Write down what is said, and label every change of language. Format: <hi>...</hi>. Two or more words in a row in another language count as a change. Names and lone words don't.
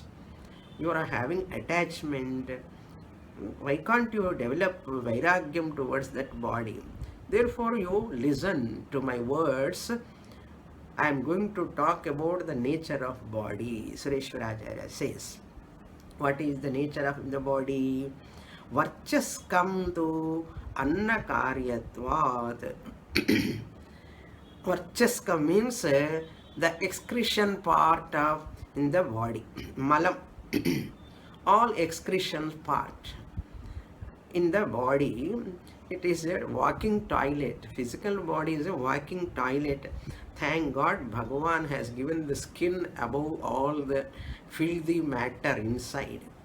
<en>You are having attachment. Why can't you develop Vairagyam towards that body? Therefore, you listen to my words. I am going to talk about the nature of body. Sureshwaracharya says, what is the nature of the body?</en> <sa>वर्चस्कं तु अन्नकार्यत्वात्.</sa> <en>Varchaskam means the excretion part of in the body. Malam. All excretion part in the body. It is a walking toilet. Physical body is a walking toilet. Thank God Bhagavan has given the skin above all the filthy matter inside.</en>